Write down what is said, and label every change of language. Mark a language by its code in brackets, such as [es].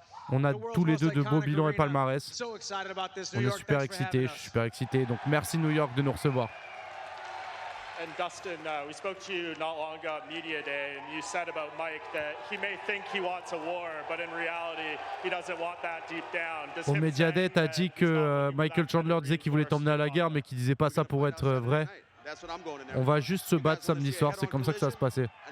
[fr] On a tous les deux de beaux bilans et palmarès. On est super excités, je suis super excité. Donc merci New York de nous recevoir. [en] And Dustin, we spoke to you not long ago at Media Day, and you said about Mike that he may think he wants a war, but in reality, he doesn't want that deep down. [fr] Au Media Day, t'as dit que Michael Chandler disait qu'il voulait t'emmener à la guerre, mais qu'il disait pas ça pour être vrai. On va juste se battre samedi soir, c'est comme ça que ça va se passer.